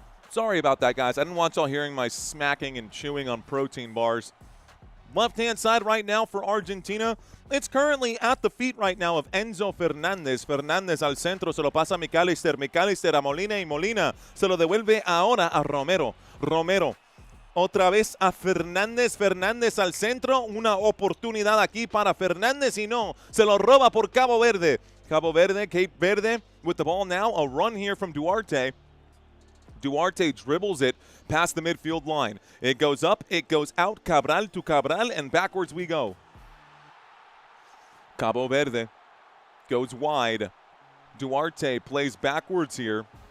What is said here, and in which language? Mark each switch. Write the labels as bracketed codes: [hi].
[en] Sorry about that, guys. I didn't want y'all hearing my smacking and chewing on protein bars. Left-hand side right now for Argentina. It's currently at the feet right now of Enzo Fernández. [es] Fernández al centro, se lo pasa a McAllister. McAllister a Molina y Molina se lo devuelve ahora a Romero. Romero otra vez a Fernández. Fernández al centro. Una oportunidad aquí para Fernández y no. Se lo roba por Cabo Verde. [en] Cabo Verde, Cape Verde with the ball now. A run here from Duarte. Duarte dribbles it past the midfield line. It goes up, it goes out, Cabral to Cabral, and backwards we go. Cabo Verde goes wide. Duarte plays backwards here.